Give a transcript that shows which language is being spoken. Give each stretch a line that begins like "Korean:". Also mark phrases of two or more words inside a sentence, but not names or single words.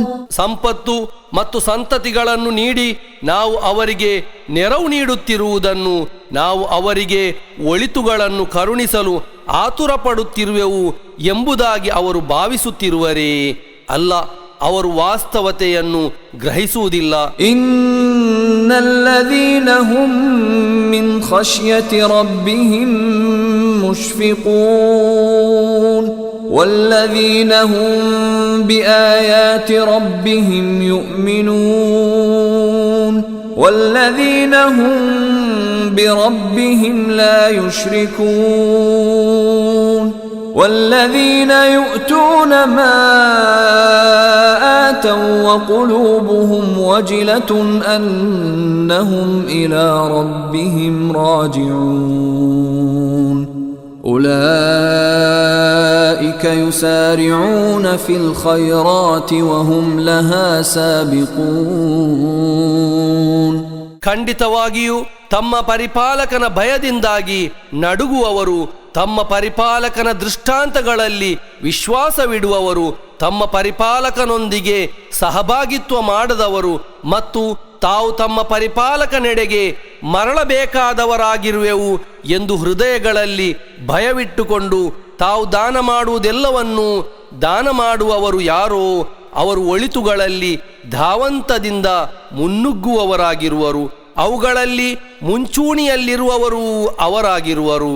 Kannada: ಸಂಪತ್ತು ಮತ್ತು ಸಂತತಿಗಳನ್ನು ನೀಡಿ ನಾವು ಅವರಿಗೆ ನೆರವು ನೀಡುತ್ತಿರುವುದನ್ನು, ನಾವು ಅವರಿಗೆ ಒಳಿತುಗಳನ್ನು ಕರುಣಿಸಲು ಆತುರ ಪಡುತ್ತಿರುವೆವು ಎಂಬುದಾಗಿ ಅವರು ಭಾವಿಸುತ್ತಿರುವರೇ? ಅಲ್ಲ, ಅವರು ವಾಸ್ತವತೆಯನ್ನು ಗ್ರಹಿಸುವುದಿಲ್ಲ.
Arabic: إن الذين هم من خشية ربهم مشفقون والذين هم بآيات ربهم يؤمنون والذين هم بربهم لا يشركون والذين يؤتون ما آتوا وقلوبهم وجلة أنهم إلى ربهم راجعون أولئك يسارعون في الخيرات وهم لها سابقون.
Kannada: ಖಂಡಿತವಾಗಿಯೂ ತಮ್ಮ ಪರಿಪಾಲಕನ ಭಯದಿಂದಾಗಿ ನಡುಗುವವರು, ತಮ್ಮ ಪರಿಪಾಲಕನ ದೃಷ್ಟಾಂತಗಳಲ್ಲಿ ವಿಶ್ವಾಸವಿಡುವವರು, ತಮ್ಮ ಪರಿಪಾಲಕನೊಂದಿಗೆ ಸಹಭಾಗಿತ್ವ ಮಾಡದವರು ಮತ್ತು ತಾವು ತಮ್ಮ ಪರಿಪಾಲಕನೆಡೆಗೆ ಮರಳಬೇಕಾದವರಾಗಿರುವೆವು ಎಂದು ಹೃದಯಗಳಲ್ಲಿ ಭಯವಿಟ್ಟುಕೊಂಡು ತಾವು ದಾನ ಮಾಡುವುದೆಲ್ಲವನ್ನೂ ದಾನ ಮಾಡುವವರು ಯಾರೋ ಅವರು ಒಳಿತುಗಳಲ್ಲಿ ಧಾವಂತದಿಂದ ಮುನ್ನುಗ್ಗುವವರಾಗಿರುವರು, ಅವುಗಳಲ್ಲಿ ಮುಂಚೂಣಿಯಲ್ಲಿರುವವರು ಅವರಾಗಿರುವರು.